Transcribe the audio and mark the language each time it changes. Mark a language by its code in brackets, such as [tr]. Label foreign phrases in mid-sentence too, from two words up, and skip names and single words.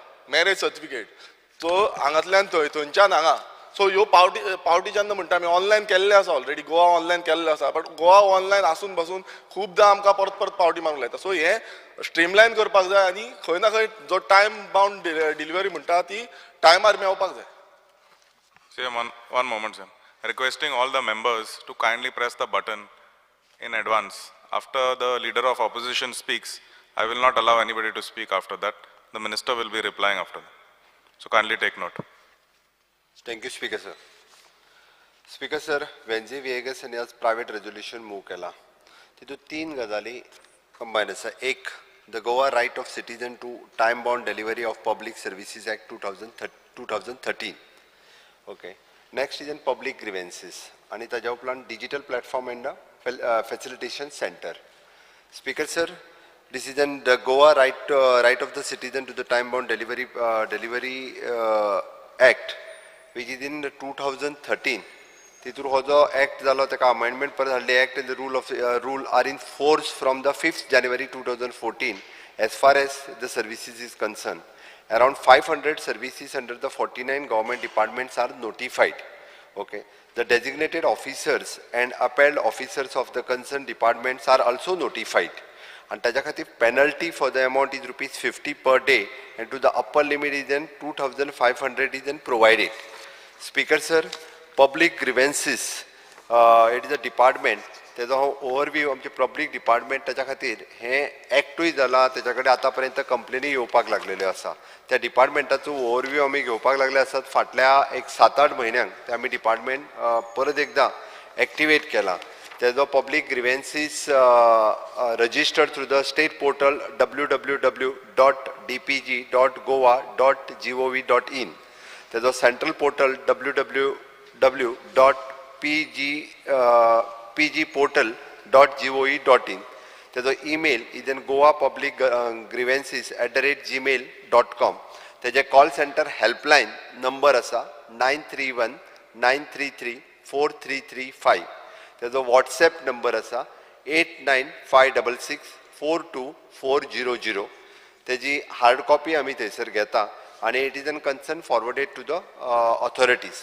[en] marriage certificate [kok] सो हांगातल्यान थंयच्यान हांगा सो ह्यो पावटी जेन्ना म्हणटा आमी ऑनलायन केल्ले आसा ऑलरेडी गोवा ऑनलायन केल्ले आसा बट गोवा ऑनलायन आसून पासून खूबदां आमकां परत परत पावटी मारूंक लायता सो हे स्ट्रीमलायन करपाक जाय आनी खंय ना खंय जो [en] time bound delivery [kok] म्हणटा ती टायमार मेळपाक जाय. [en] Sir, one moment, sir. Requesting all the members to kindly press the button in advance. After the leader of opposition speaks, I will not allow anybody to speak after that. The minister will be replying after that. So kindly take note. Thank you, Speaker, sir. Speaker, sir, Venzi Viegas [kok] यांनी आज प्रायव्हेट रेझोल्युशन मूव केला. तितून 3 गजाली कंबायन आसा. एक, [en] the Goa right of citizen to time bound delivery of public services act 2013. Okay. Next is in public grievances. And [kok] ताज्या उपरांत [en] digital platform and facilitation center. Speaker, sir, this is in the Goa right of the citizen to the time bound delivery act, which is in 2013. [kok] तितूर हो जो act जालो ताका amendment परत हाडले. [en] act and the rule are in force from the 5th January 2014 as far as the services is concerned. Around 500 services under the 49 government departments are notified. Okay. The designated officers and upheld officers of the concerned departments are also notified. And [kok] taja khatir [en] penalty for the amount is ₹50 per day, and to the upper limit is then 2,500 is then provided. Speaker, sir, public grievances, it is a department. [kok] तेजो ओवरव्यू आमचे [en] public department [kok] ताच्या खातीर हे एक्टूय जाला. तेच्या कडेन आतां पर्यंत कंप्लेनी येवपाक लागलेल्यो आसा. त्या डिपार्टमेंटाचो ओवरव्यू आमी घेवपाक लागले आसात. फाटल्या एक 7-8 म्हयन्यांक ते आमी डिपार्टमेंट परत एकदां एक्टिवेट केला. [en] तेजो public grievances registered through the state portal www.dpg.goa.gov.in. तेजो central portal www.pgportal.gov.in. तेजो email is in goapublicgrievances@gmail.com. [kok] तेजे [en] call centre helpline number [kok] आसा 931-933-4335. तेजो [en] WhatsApp number [kok] आसा 8956642400. [en] तेजी hard copy [kok] आमी थंयसर घेता आनी [en] it is an concern forwarded to the authorities.